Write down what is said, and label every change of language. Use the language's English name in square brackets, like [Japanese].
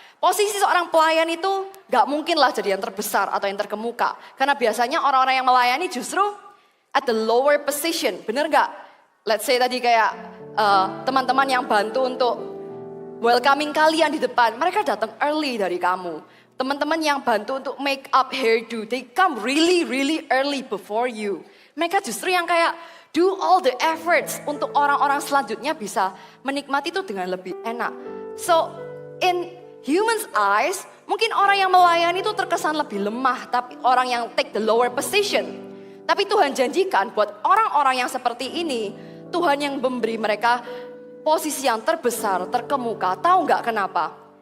[Indonesian] Posisi seorang pelayan itu gak mungkin lah jadi yang terbesar atau yang terkemuka. Karena biasanya orang-orang yang melayani justru [English] at the lower position. [Indonesian] Bener gak? [English] Let's say [Indonesian] tadi kayak teman-teman yang bantu untuk welcoming kalian di depan. Mereka datang early dari kamu. Teman-teman yang bantu untuk make up hairdo. [English] They come really early before you. [Indonesian] Mereka justru yang kayak [English] do all the efforts [Indonesian] untuk orang-orang selanjutnya bisa menikmati itu dengan lebih enak. So [English] Humans eyes, [Indonesian] mungkin orang yang melayani itu terkesan lebih lemah, tapi orang yang [English] take the lower position. [Indonesian] Tapi Tuhan janjikan buat orang-orang yang seperti ini, Tuhan yang memberi mereka posisi yang terbesar, terkemuka. Tahu nggak kenapa?